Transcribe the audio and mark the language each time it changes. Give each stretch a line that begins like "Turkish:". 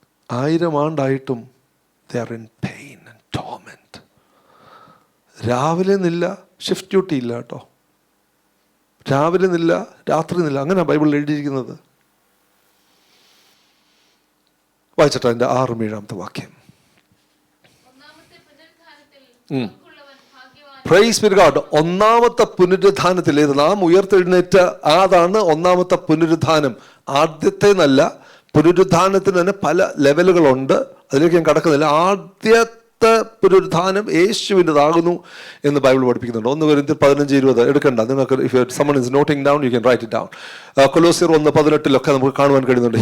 English: 1000
Malayalam: ആണ്ടായിട്ടും
English: they are in pain and torment.
Malayalam: രാവിലെ നില്ല, shift duty ഇല്ല കേട്ടോ. രാവിലെ നില്ല, രാത്രി നില്ല, അങ്ങനെ ബൈബിളിൽ എഴുതിയിരിക്കുന്നത്. വായിച്ചിട്ട് അതിൻ്റെ 6-7 വാക്യം. ഒന്നാമത്തെ പുനരുത്ഥാനത്തിൽ ഉം. പങ്കുള്ളവൻ ഭാഗ്യവാൻ.
English: Praise be to God.
Malayalam: ഒന്നാമത്തെ പുനരുത്ഥാനത്തിൽ ഇത് നാം ഉയർത്തെഴുന്നേറ്റ അതാണ് ഒന്നാമത്തെ പുനരുത്ഥാനം. ആദ്യത്തെ നല്ല പുനരുത്ഥാനത്തിന് തന്നെ പല ലെവലുകളുണ്ട്, അതിലേക്ക് ഞാൻ കടക്കുന്നില്ല. ആദ്യത്തെ പുനരുത്ഥാനം യേശുവിൻ്റെതാകുന്നു എന്ന് ബൈബിൾ പഠിപ്പിക്കുന്നുണ്ട്.
English: 1 Corinthians 15-20
Malayalam: എടുക്കണ്ട, നിങ്ങൾക്ക്
English: if someone is noting down you can write it down.
Malayalam: കൊലോസ്യർ 1:18 നമുക്ക് കാണുവാൻ കഴിയുന്നുണ്ട്.